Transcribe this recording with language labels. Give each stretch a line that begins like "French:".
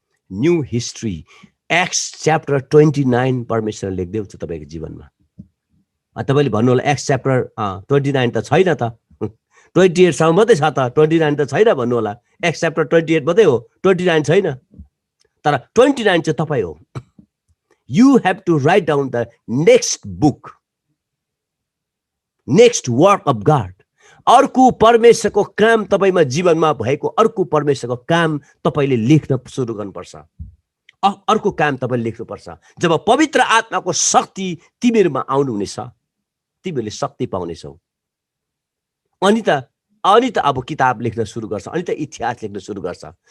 Nepali: New history, acts chapter 29 परमेश्वरले लेख्दै हुन्छ तपाईको जीवनमा। तपाईले भन्नु होला एक्ट्स च्याप्टर 29 त छैन त, 28 सम्म मात्रै छ त, 29 त छैन भन्नु होला। एक्ट्स च्याप्टर 28 मात्रै हो, 29 छैन। तर 29 चाहिँ तपाई हो।
English: You have to write down the next book, next work of God.
Nepali: अर्को परमेश्वरको काम तपाईमा जीवनमा भएको अर्को परमेश्वरको काम तपाईले लेख्न सुरु गर्नुपर्छ। अर्को काम तपाईले लेख्नुपर्छ। जब पवित्र आत्माको शक्ति तिमीहरुमा आउनु हुनेछ, तिमीले शक्ति पाउनेछौ। अनि त अब किताब लेख्न सुरु गर्छ, अनि त इतिहास लेख्न सुरु गर्छ।